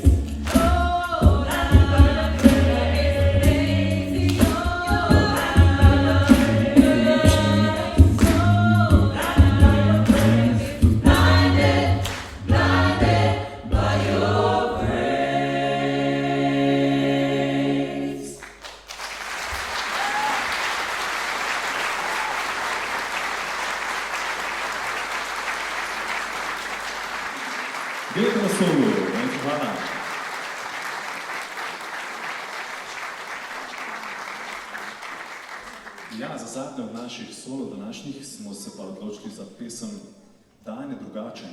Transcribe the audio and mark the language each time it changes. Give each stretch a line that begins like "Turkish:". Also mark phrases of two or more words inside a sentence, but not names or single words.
English: Lord, your grace is amazing. Blinded by your grace.
Slovenian: Dajte na solo, najlepša hvala. Ja, za zadnjo od naših solo današnjih smo se pa odločili za pesem Dan je drugačen.